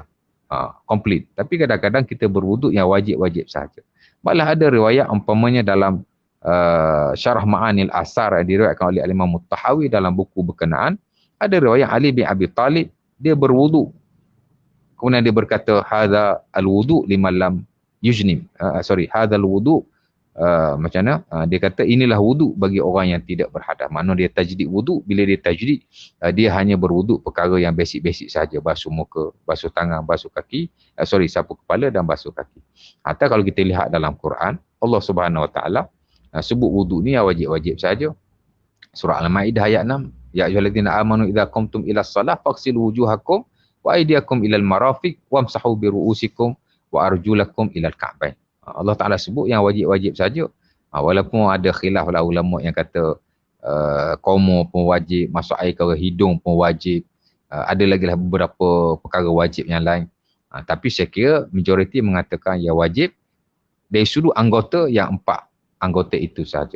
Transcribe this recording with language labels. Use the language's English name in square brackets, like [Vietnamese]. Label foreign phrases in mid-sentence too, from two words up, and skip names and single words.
[Malay] Complete. Tapi kadang-kadang kita berwuduk yang wajib-wajib sahaja. Malah ada riwayat umpamanya dalam Syarah Ma'anil Asar yang diriwayatkan oleh Imam Muttahawi dalam buku berkenaan, ada riwayat Ali bin Abi Talib, dia berwuduk. Kemudian dia berkata, [Arabic] هذا الوضوء لمن لم يحدث. هذا الوضوء [Malay] macam mana? Dia kata inilah wudu bagi orang yang tidak berhadas. Maknanya dia tajdid wudu, bila dia tajdid, dia hanya berwudu perkara yang basic-basic saja, basuh muka, basuh tangan, basuh kaki, sapu kepala dan basuh kaki. Atau kalau kita lihat dalam Quran, [Arabic] الله سبحانه وتعالى [Malay] sebut wudu ni yang wajib-wajib saja. Surah Al-Maidah ayat 6, [Arabic] يا أيها الذين آمنوا إذا قمتم إلى الصلاة فاغسلوا وجوهكم وأيديكم إلى المرافق وامسحوا برءوسكم وأرجلكم إلى الكعبين. [Malay] Allah Taala sebut yang wajib-wajib saja. Walaupun ada khilaf lah ulama yang kata qomo pun wajib, masuk air ke hidung pun wajib. Ada lagi lah beberapa perkara wajib yang lain. Tapi saya kira majoriti mengatakan yang wajib dari sudut anggota yang 4 anggota itu saja.